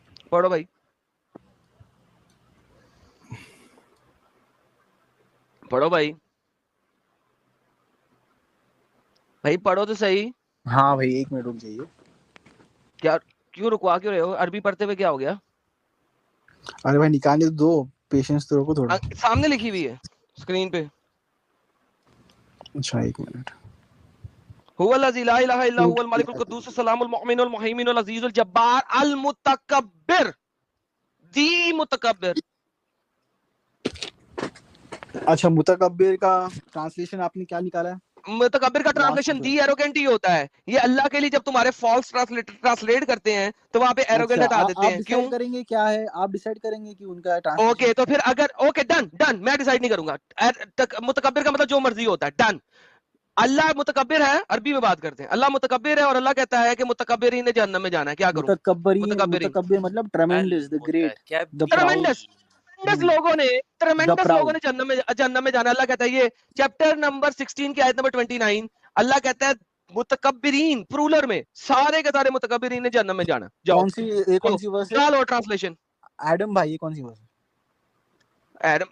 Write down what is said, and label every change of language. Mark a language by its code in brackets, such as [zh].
[ur] پڑھو بھائی, پڑھو بھائی, بھائی پڑھو تو صحیح. ہاں بھائی ایک منٹ رک جائیے. کیا کیوں رکوا کیوں رہے ہو؟ عربی پڑھتے ہوئے کیا ہو گیا؟ ارے بھائی نکالنے دو, پیشنس تو رکھو تھوڑا. سامنے لکھی ہوئی ہے اسکرین پہ. اچھا ایک منٹ. [ar] هو الذی لا الہ الا هو الملک القدوس السلام المؤمن المہیمن العزیز الجبار المتکبر. [ur] دی متکبر. اچھا متکبر کا ٹرانسلیشن آپ نے کیا نکالا ہے؟ متکبر کا ٹرانسلیشن دی ایروگینٹ ہی ہوتا ہے. یہ اللہ کے لیے جب تمہارے فالس ٹرانسلیٹ کرتے ہیں تو وہاں پہ ایروگینٹ اچھا ہٹا دیتے آپ ہیں. کیوں؟ ڈیسائیڈ کریں گے کیا ہے, آپ ڈیسائیڈ کریں گے کہ ان کا ٹرانسلیشن. اوکے تو پھر اگر اوکے ڈن میں ڈیسائیڈ نہیں کروں گا. متکبر کا مطلب جو مرضی ہوتا ہے. ڈن. اللہ متکبر ہے, عربی میں بات کرتے ہیں. اللہ متکبر ہے اور اللہ کہتا ہے کہ متکبرین نے جہنم میں جانا ہے. کیا کروں؟ متکبر مطلب tremendous, [en] the great, the proud, [ur] tremendous لوگوں نے جہنم میں جانا. اللہ کہتا ہے یہ چیپٹر نمبر 16 کی آیت نمبر 29. اللہ کہتا ہے متکبرین پرولر میں سارے کے سارے متکبرین نے جہنم میں جانا. جاؤ کون سی ورس ہے ڈالو ٹرانسلیشن. ایڈم بھائی, یہ کون سی ورس ہے؟